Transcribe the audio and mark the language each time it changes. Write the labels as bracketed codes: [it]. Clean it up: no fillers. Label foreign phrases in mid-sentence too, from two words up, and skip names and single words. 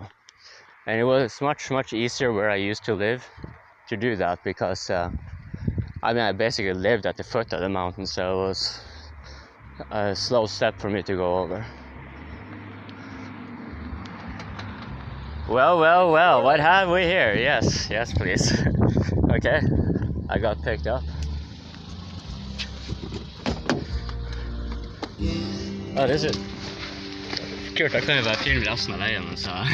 [en] And it was much easier where I used to live to do that, because I mean, I basically lived at the foot of the mountain, so it was a slow step for me to go over. Well, what have we here? Yes, please. Okay, I got picked up. [no] Oh, det er kult, da kan jeg bare filme resten av veien, så.